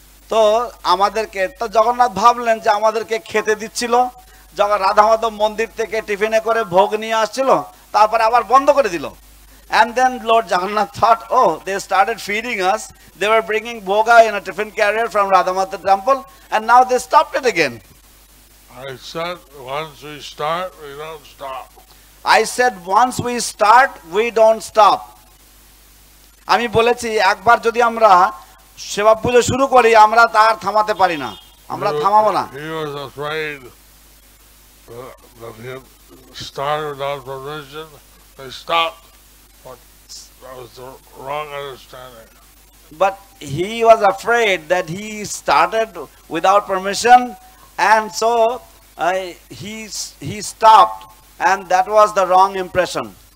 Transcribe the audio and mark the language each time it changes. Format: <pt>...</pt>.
<bn>তো আমাদেরকে তো জগন্নাথ ভাবলেন যে আমাদেরকে খেতে দিচ্ছিল, যখন রাধা মাধব মন্দির থেকে টিফিনে করে ভোগ নিয়ে আসছিল, তারপরে আবার বন্ধ করে দিল।</bn> <en>And then Lord Jagannath thought, oh, they started feeding us. They were bringing bhoga in a tiffin carrier from Radha Mata temple, and now they stopped it again. I said, once we start, we don't stop. I said, once we start, we don't stop.</en> <bn>আমি বলেছি একবার যদি আমরা সেবা পুজো শুরু করি আমরা তার থামাতে পারি না, আমরা থামাবো না।</bn> <en>He was afraid that he had started without permission. They stopped. But that was the wrong understanding. But he was afraid that he started without permission, and so he stopped, and that was the wrong impression.</en>